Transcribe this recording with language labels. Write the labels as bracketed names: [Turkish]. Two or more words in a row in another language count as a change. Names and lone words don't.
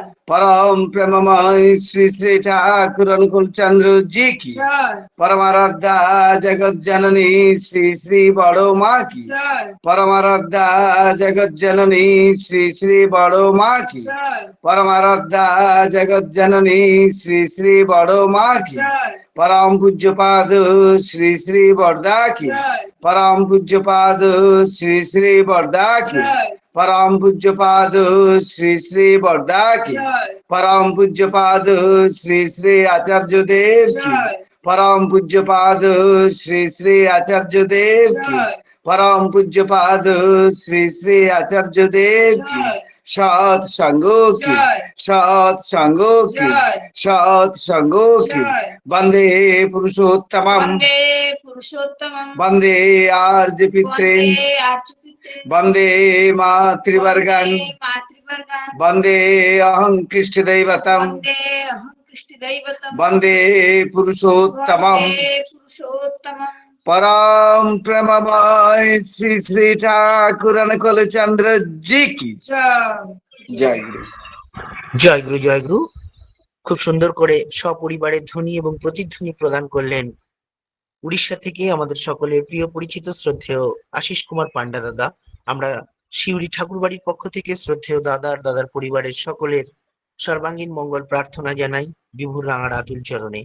[Bangla] পরম প্রেমময় শ্রী শ্রী ঠাকুর অনুকূল চন্দ্র জি কি জয় পরমারাধ্যা জগৎ জননী শ্রী শ্রী বড় মা কি জয় পরমারাধ্যা জগৎ জননী শ্রী শ্রী বড় মা কি জয় পরমারাধ্যা জগৎ জননী শ্রী শ্রী বড় মা কি জয় [Hindi] परम पूज्य पाद श्री श्री बरदा की जय परम पूज्य पाद श्री श्री बरदा की जय परम पूज्य पाद श्री श्री बरदा की जय परम पूज्य पाद श्री श्री आचार्य देव की जय परम पूज्य पाद श्री श्री आचार्य देव की जय परम पूज्य पाद श्री श्री आचार्य देव की जय सत संगो की जय सत संगो की जय सत संगो की जय [Sanskrit] वंदे पुरुषोत्तमम वन्दे पुरुषोत्तमं वंदे आर्य पितॄन् वन्दे आच्युते वंदे मातृवर्गान् वन्दे मातृवर्गान् वंदे अहं कृष्णदैवतम् वन्दे अहं कृष्णदैवतं वंदे पुरुषोत्तमम वन्दे पुरुषोत्तमं [Hindi] परम प्रेममय श्री श्री ठाकुर अनुकूल चंद्र जी की जय जय गुरु। [Bangla] জয় গুরু, জয় গুরু। খুব সুন্দর করে সপরিবারে ধ্বনি এবং প্রতিধ্বনি প্রদান করলেন উড়িষ্যা থেকে আমাদের সকলের প্রিয় পরিচিত শ্রদ্ধেয় আশিস কুমার পান্ডা দাদা। আমরা শিউরি ঠাকুরবাড়ির পক্ষ থেকে শ্রদ্ধেয় দাদার পরিবারের সকলের সর্বাঙ্গীন মঙ্গল প্রার্থনা জানাই বিভুর রাঙার আতুল চরণে।